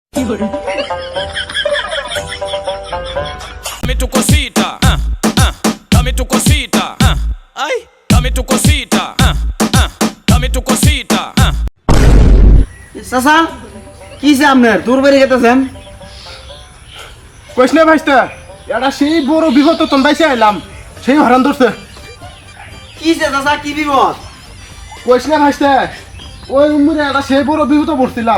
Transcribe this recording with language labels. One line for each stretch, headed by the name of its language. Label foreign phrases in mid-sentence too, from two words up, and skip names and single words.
Spanish: Dame tu cosita, dame tu cosita, ay, dame tu cosita, dame tu cosita.
Bangla: চাচা কি যে আপনার দূর বেরিয়ে গেতেছেন? কইস না ভাইস্তা, এটা সেই বড় বিপদ তো বাইসে আইলাম, সেই হরান ধরছে। কি যে চাচা কি বিপদ? কইস না ভাইস্তা, ওই উমরে এটা সেই বড় বিপদ পড়ছিলাম।